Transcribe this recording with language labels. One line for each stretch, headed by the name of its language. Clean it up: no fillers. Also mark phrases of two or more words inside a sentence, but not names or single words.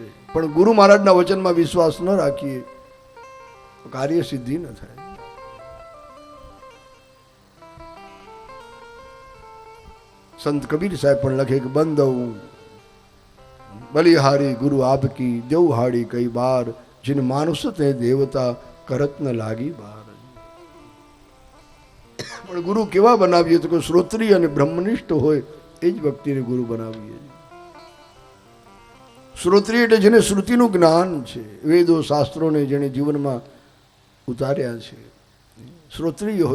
Gujarati: પણ ગુરુ મહારાજના વચનમાં વિશ્વાસ ન રાખીએ તો કાર્ય સિદ્ધિ ન થાય. સંત કબીર સાહેબ પણ લખે કે
Hindi: बंधव बलिहारी गुरु आपकी देवहाडी कई बार जिन मानुष ते देवता करत न लागी बार.
Gujarati: પણ ગુરુ કેવા બનાવીએ તો કે શ્રોત્રિય અને બ્રહ્મનિષ્ઠ હોય એ જ વ્યક્તિને ગુરુ બનાવીએ. શ્રોત્રિય એટલે જેને શ્રુતિનું જ્ઞાન છે, વેદો શાસ્ત્રોને જેને જીવનમાં ઉતાર્યા છે, શ્રોત્રિય હોય.